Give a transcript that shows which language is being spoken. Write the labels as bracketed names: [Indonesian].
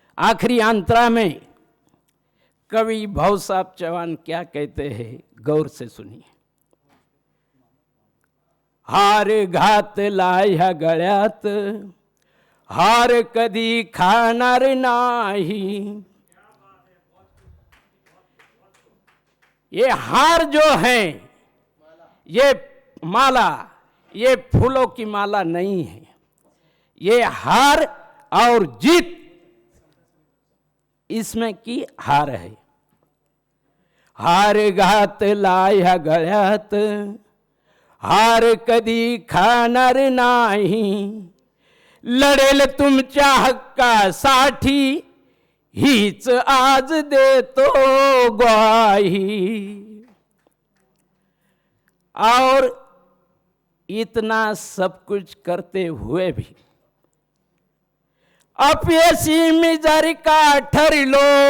[Hindi] आखिरी अंतरा में कवि भाऊ साहब चौहान क्या कहते हैं, गौर से सुनिए। [Marathi] हार घातला ह्या गळ्यात हार कधी खाणार नाही। [Hindi] ये हार जो है, ये माला, ये फूलों की माला नहीं है, ये हार और जीत इसमें की हार है। [Marathi] हार घातला ह्या गळ्यात हार कधी खाणार नाही। लढेल तुमच्या हक्कासाठी हीच आज देतो ग्वाही। [Hindi] और इतना सब कुछ करते हुए भी [Marathi] अपयशी में जर का ठरलो,